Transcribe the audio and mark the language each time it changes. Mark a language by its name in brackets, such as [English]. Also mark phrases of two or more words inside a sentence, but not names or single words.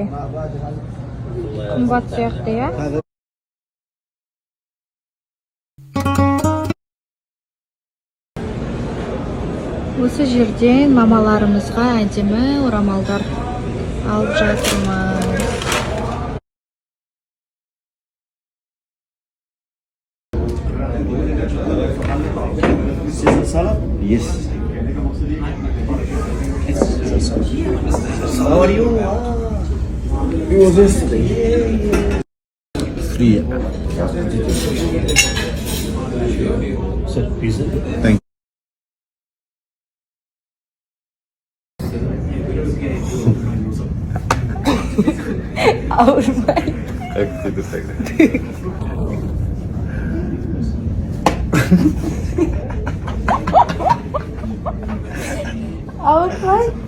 [Kazakh] Қымбат сияқты, я? Осы жерден мамаларымызға әдемі орамалдар алып жатырмыз. [English] Yes. How are you? It was yesterday. Free. Sir, pizza. Thank you. [Kazakh] Ауырмай. Ауырмай.